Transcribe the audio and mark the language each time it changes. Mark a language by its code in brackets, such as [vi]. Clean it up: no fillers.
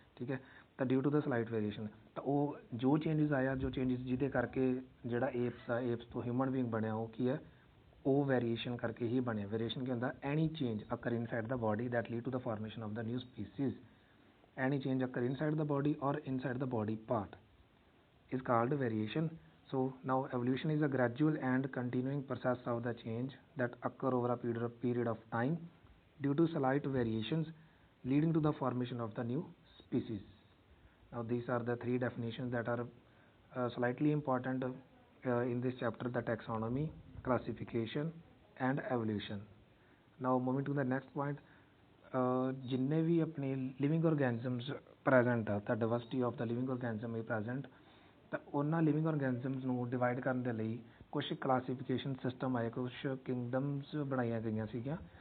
[pa] ਠੀਕ ਹੈ, ਤਾਂ [en] due to the slight variation, [pa] ਤਾਂ ਉਹ ਜੋ ਚੇਂਜਿਸ ਆਇਆ, ਜੋ ਚੇਂਜਿਸ ਜਿਹਦੇ ਕਰਕੇ ਜਿਹੜਾ ਏਪਸ ਤੋਂ ਹਿਊਮਨ ਬੀਇੰਗ ਬਣਿਆ, ਉਹ ਕੀ ਹੈ, ਉਹ ਵੇਰੀਏਸ਼ਨ ਕਰਕੇ ਹੀ ਬਣਿਆ। ਵੇਰੀਏਸ਼ਨ ਕੀ ਹੁੰਦਾ? [en] Any change occur inside the body that lead to the formation of the new species. Any change occur inside the body or inside the body part is called variation. So now evolution is a gradual and continuing process of the change that occur over a period of time due to slight variations leading to the formation of the new species. Now these are the three definitions that are slightly important in this chapter: the taxonomy, classification and evolution. Now moving to the next point, [pa] ਜਿੰਨੇ ਵੀ ਆਪਣੇ living ਔਰਗੈਨਿਜ਼ਮਸ present ਆ, ਤਾਂ [en] diversity of the living organism [pa] ਇਹ present, ਤਾਂ ਉਹਨਾਂ living ਔਰਗੈਨਿਜ਼ਮਸ ਨੂੰ divide ਕਰਨ ਦੇ ਲਈ ਕੁਛ ਕਲਾਸੀਫਿਕੇਸ਼ਨ ਸਿਸਟਮ ਆਏ, ਕੁਛ ਕਿੰਗਡਮਸ ਬਣਾਈਆਂ ਗਈਆਂ ਸੀਗੀਆਂ।